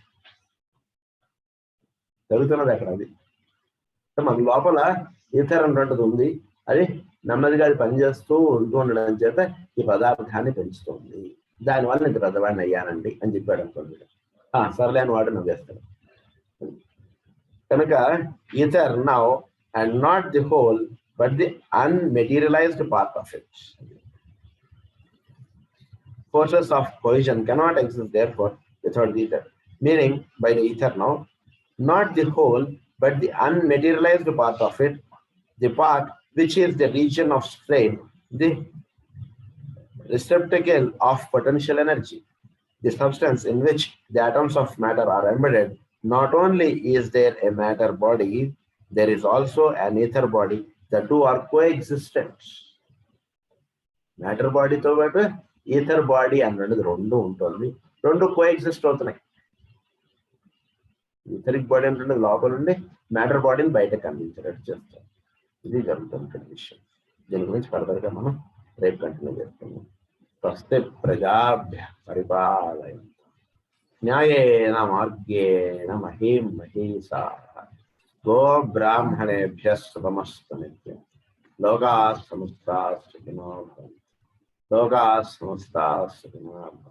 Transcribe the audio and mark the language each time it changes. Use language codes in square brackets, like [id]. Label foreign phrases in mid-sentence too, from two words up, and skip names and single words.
[te] జరుగుతున్నది అక్కడ అది. మన లోపల ఈథర్ అన్నటువంటిది ఉంది. అది నెమ్మదిగా అది పనిచేస్తూ ఉండడం చేత ఈ పదార్థాన్ని పెంచుతుంది. దానివల్ల నేను పెద్దవాడిని అయ్యానండి అని చెప్పాడు అనుకోండి. సర్లే అని వాడు నవ్వేస్తాడు. [en] కనుక ether now and not the whole but the unmaterialized part of it. Forces of cohesion cannot exist therefore without the ether. Meaning by the ether now, not the whole but the unmaterialized part of it, the part which is the region of strain, the receptacle of potential energy, the substance in which the atoms of matter are embedded. Not only is there a matter body, there is also an ether body. The two are coexistent. Matter body [te] తో పాటు [en] ether body [te] అన్నది రెండు ఉంటుంది. రెండు కోఎగ్జిస్ట్ అవుతున్నాయి. [en] etheric body [te] అంటే లోపల ఉండి [en] matter bodyని [te] బయటకు అందించేటట్టు చేస్తాం. ఇది జరుగుతున్న విషయం. దీని గురించి ఫర్దర్గా మనం రేపు కంటిన్యూ చేస్తున్నాం. [sa] స్వస్తి ప్రజాభ్య పరిపాలయంతాం న్యాయేన మార్గేణ మహీం మహీషాః గో బ్రాహ్మణేభ్యః శుభమస్తు నిత్యం. లోకాః సమస్తాః సుఖినో భవంతు. లోకాః సమస్తాః సుఖినో భవంతు.